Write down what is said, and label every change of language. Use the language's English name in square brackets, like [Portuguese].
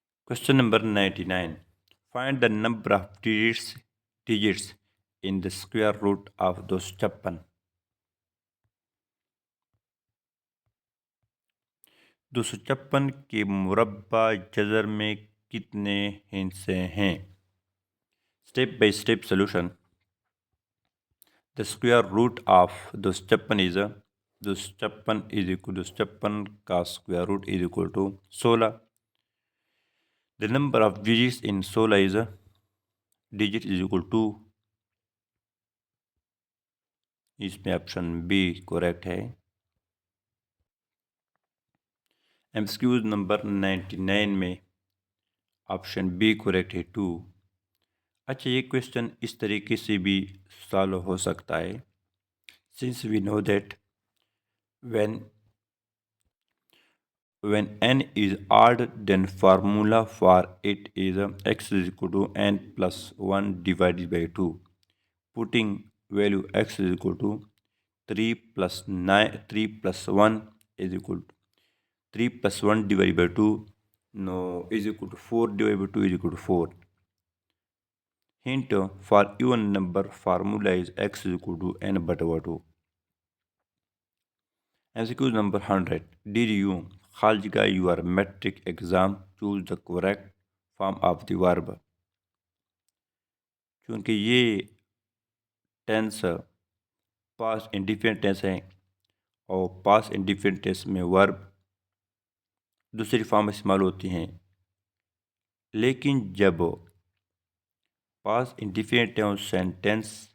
[English] Question number 99. Find the number of digits in the square root of 256. [Urdu] 256 کے مربع جذر میں کتنے ہندسے ہیں؟ [English] Step by step solution. The square root of 256 is 256 کا square root is equal to 16. The number of digits in 16 is digit is equal to. [Urdu] اس میں option B correct ہے. MCQ number 99 میں option B correct ہے 2. اچھا یہ question اس طریقے سے بھی سالو ہو سکتا ہے. [English] Since we know that when n is odd, then formula for it is x is equal to n plus 1 divided by 2. Putting value x is equal to 3 plus 1 is equal to 3 plus 1 divided by 2 is equal to 4 divided by 2 is equal to 4. Hint, for even number formula is x is equal to n but over 2. MCQ number 100. Did you, Khaljiga, your metric exam choose the correct form of the verb? [Urdu] چونکہ یہ tennis پاس indefinite tennis ہیں اور پاس indefinite tennis میں ورب دوسری form استعمال ہوتی ہیں، لیکن جب پاس انڈیفینٹ سینٹینس